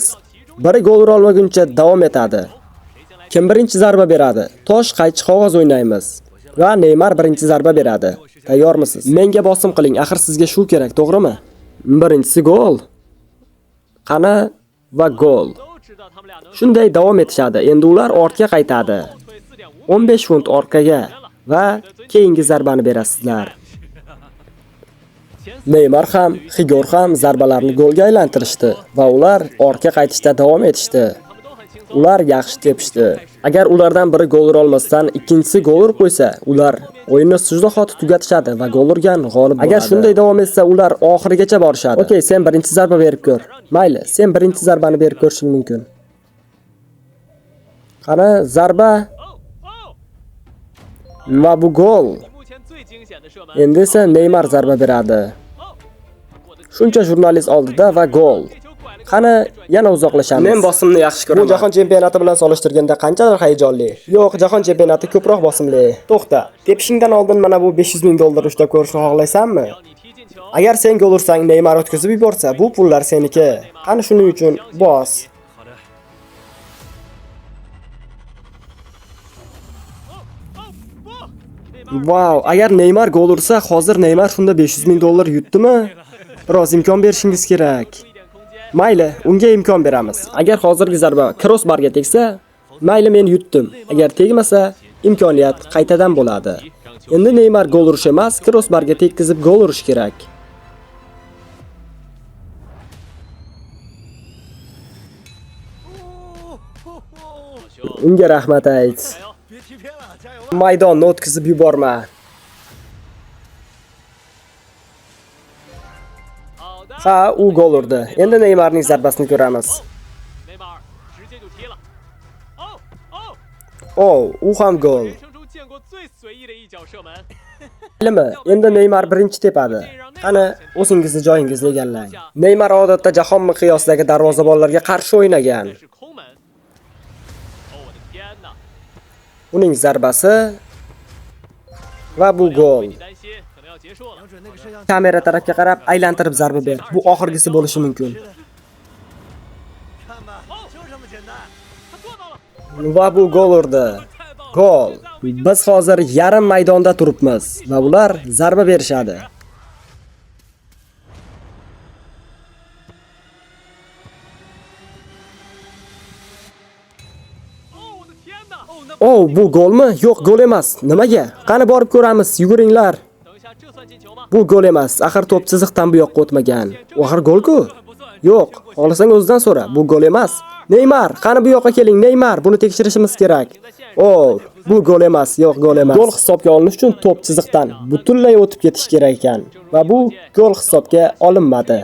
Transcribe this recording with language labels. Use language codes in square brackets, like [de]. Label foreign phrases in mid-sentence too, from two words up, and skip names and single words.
[uz] Biri gol ura olmaguncha davom etadi. Kim birinchi zarba beradi? Tosh, qaychi, qog'oz o'ynaymiz. Va Neymar birinchi zarba beradi. Tayyormisiz? Menga bosim qiling, axir sizga shu kerak, to'g'rimi? Birinchisi gol. Qani va gol. [zh] 都知道他们俩能 [uz] Shunday davom etishadi. Endi ular ortga qaytadi. [zh] 退 4.5 [uz] 15 funt orqaga va keyingi zarbani berasizlar. Neymar ham, Xigor ham zarbalarni golga aylantirishdi va ular ortga qaytishda davom etishdi. [zh] 他们都很轻松。 [uz] Ular yaxshi tepishdi. Agar ulardan biri gol ura olmasdan ikkinchisi gol urib qo'ysa, ular o'yinni suzahoti tugatishadi va gol urgan g'olib bo'ladi. Agar shunday davom etsa, ular oxirigacha borishadi. Okey, sen birinchi zarba berib ko'r. Mayli, sen birinchi zarbani berib ko'rishing mumkin. Qani, zarba [zh] 哦， [uz] va bu gol. [zh] 目前最惊险的射门。 [uz] Endi esa Neymar zarba beradi. [zh] 哦，我的 [uz] Shuncha jurnalist oldida va gol. [zh] 这球拐了个 [uz] Qani, yana uzoqlashamiz. Men bosimni yaxshi ko'raman. Bu jahon chempionati bilan solishtirganda qanchadir hayajonli. Yo'q, jahon chempionati ko'proq bosimli. To'xta, tepishingdan oldin mana bu $500,000 ushlab ko'rishni xohlaysanmi? [zh] 只要你踢进球， [uz] Agar sen gol ursang, Neymar o'tkazib yuborsa, bu pullar seniki. Qani shuning uchun bos. [zh] 好的。 [uz] Wow, agar Neymar gol ursa, hozir Neymar shunda 500 ming dollar yutdimi? Biroz imkon berishingiz kerak. Mayli, unga imkon beramiz. Agar hozirgi zarba crossbarga tegsa, mayli men yutdim. Agar tegmasa, imkoniyat qaytadan bo'ladi. Endi Neymar gol urish emas, crossbarga tekkizib gol urish kerak. Unga rahmat ayt. [zh] 别踢偏了，加油！ [uz] Maydonni o'tkazib yuborma. [zh] 好的， [uz] Ha, u gol urdi. Endi Neymarning zarbasini ko'ramiz. [zh] 内马尔直接就踢了。哦哦， [uz] Oh, u ham gol. [zh] 人生中见过最随意的一脚射门。 [uz] Bilimi, endi Neymar birinchi tepadi. Qani, o'zingizni joyingizni egallang. Neymar odatda jahon miqyosidagi darvozabonlarga qarshi o'ynagan. [zh] 这是空门。哦，我的天哪！ [uz] Uning zarbasi va bu gol. [zh] 你担心，可能要结束了。瞄准那个摄像机， [uz] Kamera tarafga qarab aylantirib zarba ber. Bu oxirgisi bo'lishi mumkin. [zh] 看吧，就这么简单。他做到了， [uz] Va bu gol urdi. [zh] 太棒了！ [uz] Gol. Biz hozir yarim maydonda turibmiz va ular zarba berishadi. [zh] 哦，我的天哪！哦，那 [uz] Oh, bu golmi? Yo'q, gol emas. Nimaga? Qani borib ko'ramiz, yuguringlar. [zh] 等一下，这算进球吗？ [uz] Bu gol emas. Axir to'p chiziqdan bu yoqqa o'tmagan. U axir gol-ku. [zh] 不算。 [uz] Yo'q, xohlasang o'zidan so'ra. Bu gol emas. Neymar, qani bu yoqqa keling, Neymar. Buni tekshirishimiz kerak. Oh, bu gol emas. Yo'q, gol emas. Gol hisobga olinish uchun to'p chiziqdan butunlay o'tib ketish kerak ekan va bu gol hisobga olinmadi.